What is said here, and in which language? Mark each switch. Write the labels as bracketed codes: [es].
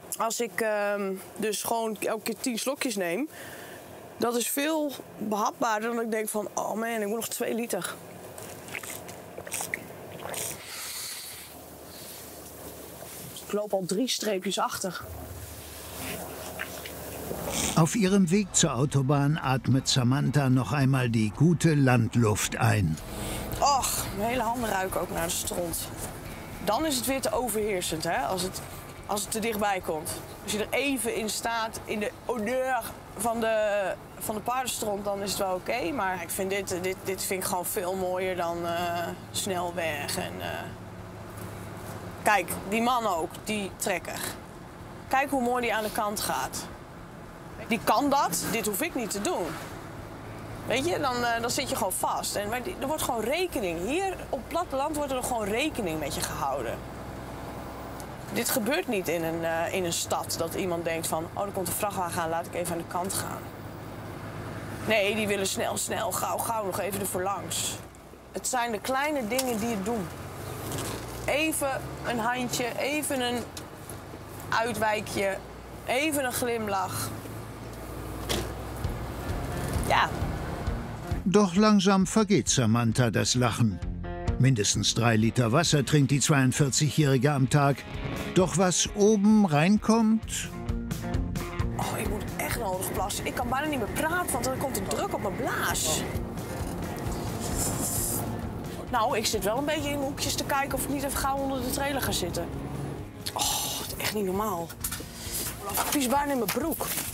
[nl] Als ik dus gewoon elke keer 10 slokjes neem, dat is veel behapbaarder dan ik denk van, oh man, ik moet nog 2 liter. Ik loop al 3 streepjes achter. [de] Auf ihrem Weg zur Autobahn atmet Samantha noch einmal die gute Landluft ein. [nl] Och, mijn hele handen ruiken ook naar de stront. Dan is het weer te overheersend, hè, als het te dichtbij komt. Als je er even in staat, in de odeur van de paardenstront, dan is het wel oké. Maar ik vind dit vind ik gewoon veel mooier dan snelweg. En, Kijk, die man ook, die trekker. Kijk hoe mooi die aan de kant gaat. Die kan dat, dit hoef ik niet te doen. Weet je, dan zit je gewoon vast. En er wordt gewoon rekening. Hier op het platteland wordt er gewoon rekening met je gehouden. Dit gebeurt niet in een stad, dat iemand denkt van, oh, er komt een vrachtwagen aan, laat ik even aan de kant gaan. Nee, die willen snel, gauw nog even ervoor langs. Het zijn de kleine dingen die het doen. Even een handje, even een uitwijkje, even een glimlach. Ja. [de] Doch langsam vergeht Samantha das Lachen. Mindestens 3 Liter Wasser trinkt die 42-Jährige am Tag. Doch was oben reinkommt... [nl] Oh, ik moet echt nodig plassen. Ik kan bijna niet meer praten, want dan komt de druk op mijn blaas. Nou, ik zit wel een beetje in hoekjes te kijken of ik niet even gauw onder de trailer ga zitten. Oh, het is echt niet normaal. Ik pies bijna in mijn broek.